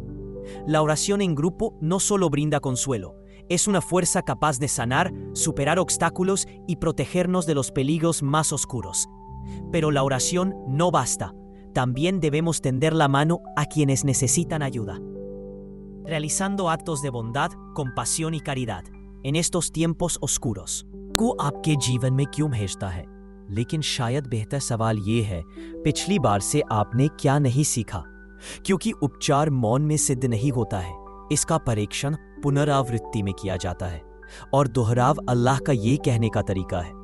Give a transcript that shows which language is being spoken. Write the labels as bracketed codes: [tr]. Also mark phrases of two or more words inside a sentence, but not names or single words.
[es] La oración en grupo no solo brinda consuelo, es una fuerza capaz de sanar, superar obstáculos y protegernos de los peligros más oscuros. Pero la oración no basta. También debemos tender la mano a quienes necesitan ayuda, realizando actos de bondad, compasión y caridad en estos tiempos oscuros. [hi] को आपके जीवन में क्यों भेजता है? लेकिन शायद बेहतर सवाल ये है, पिछली बार से आपने क्या नहीं सीखा? क्योंकि उपचार मौन में सिद्ध नहीं होता है, इसका परीक्षण पुनरावृत्ति में किया जाता है और दोहराव अल्लाह का ये कहने का तरीका है।